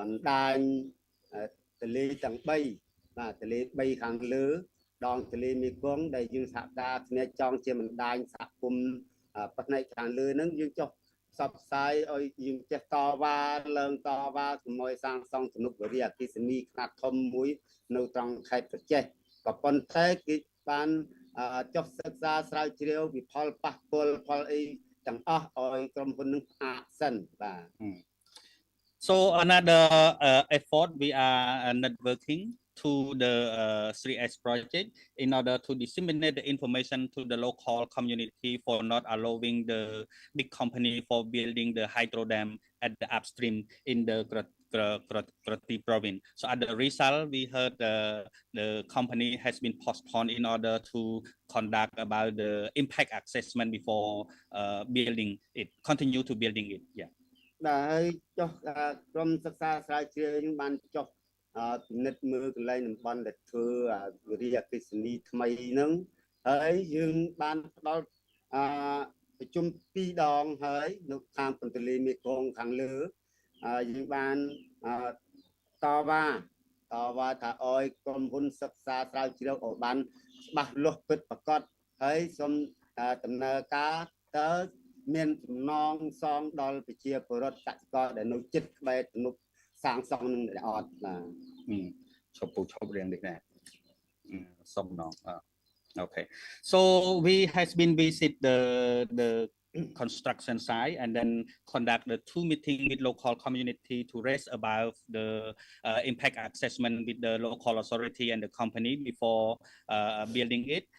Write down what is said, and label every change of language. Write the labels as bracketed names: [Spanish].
[Khmer] ដាញទន្លេទាំង3បាទទន្លេ3ខាងលើដងទន្លេមេគង្គដែលយើងសហការគ្នាចង់ជាបណ្ដាញសហគមន៍ផ្នែកខាងលើហ្នឹងយើងចុះផ្សព្វផ្សាយឲ្យយើងចេះតវ៉ាឡើងតវ៉ាជាមួយសាងសង់ទំនប់វារីអគ្គិសនីខ្នាតធំមួយនៅត្រង់ខេត្តក្រចេះក៏ប៉ុន្តែគេបានចុះសិក្សាស្រាវជ្រាវពីផលប៉ះពាល់ផលអីទាំងអស់ឲ្យក្រុមហ៊ុននឹងផ្អាកសិនបាទ [English] So another effort we are networking to the 3S project in order to disseminate the information to the local community for not allowing the big company for building the hydro dam at the upstream in the Grati province. So as a result, we heard the company has been postponed in order to conduct about the impact assessment before building it, continue to building it. Yeah. [Khmer] ហើយចុះក្រុមសិក្សាស្រាវជ្រាវយើងបានចុះពិនិត្យមើលកន្លែងតំបន់ដែលធ្វើវិរិយអគ្គិសនីថ្មីហ្នឹងហើយយើងបានផ្ដល់ប្រជុំ2ដងហើយនៅខាងទន្លេមេគង្គខាងលើយើងបាន តវ៉ាថាអោយក្រុមហ៊ុនសិក្សាស្រាវជ្រាវឲ្យបានច្បាស់លាស់ពិតប្រាកដហើយសូមដំណើរការតើមានចំណងសងដល់ប្រជាពលរដ្ឋកសិករដែលនៅជិតក្បែរទំនប់សាងសង់នឹងអត់បាទឈប់រៀងនេះដែរសំណង [English] Okay, so we has been visit the construction site and then conduct the 2 meetings with local community to raise about the impact assessment with the local authority and the company before building it.